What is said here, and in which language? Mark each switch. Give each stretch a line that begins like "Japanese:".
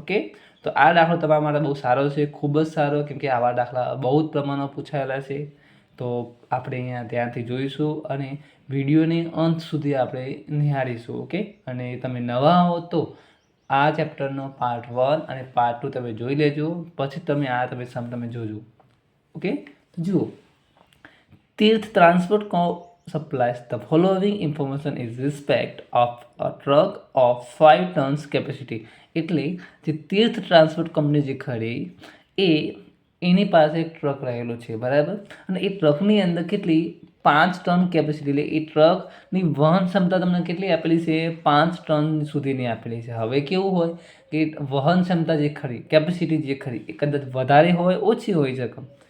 Gujarati: Okay, તો આ દાખલો તમારા માટે બહુ સારો છે, ખૂબ જ સારો, કેમ કે આવા દાખલા બહુ જ પ્રમાણમાં પૂછાયેલા છે. તો આપણે અહીંયા ધ્યાનથી જોઈશું અને વિડીયોની અંત સુધી આપણે નિહાળીશું. ઓકે, અને તમે નવા હો તો આ ચેપ્ટરનો પાર્ટ 1 અને પાર્ટ 2 તમે જોઈ લેજો, પછી તમે આ સમ તમે જોજો.
English: okay,
Gujarati: તો જુઓ,
English: Tirth Transport supplies the following information in respect of a truck of 5 tons capacity.
Gujarati: એટલે જે તીર્થ ટ્રાન્સપોર્ટ કંપની જે ખરી એની પાસે એક ટ્રક રહેલો છે બરાબર, અને એ ટ્રકની અંદર કેટલી 5 ટન કેપેસિટી, એટલે એ ટ્રકની વહન ક્ષમતા તમને કેટલી આપેલી છે, 5 ટન સુધીની આપેલી છે. હવે કેવું હોય કે વહન ક્ષમતા જે ખરી, કેપેસિટી જે ખરી એ કદાચ વધારે હોય ઓછી હોઈ શકે.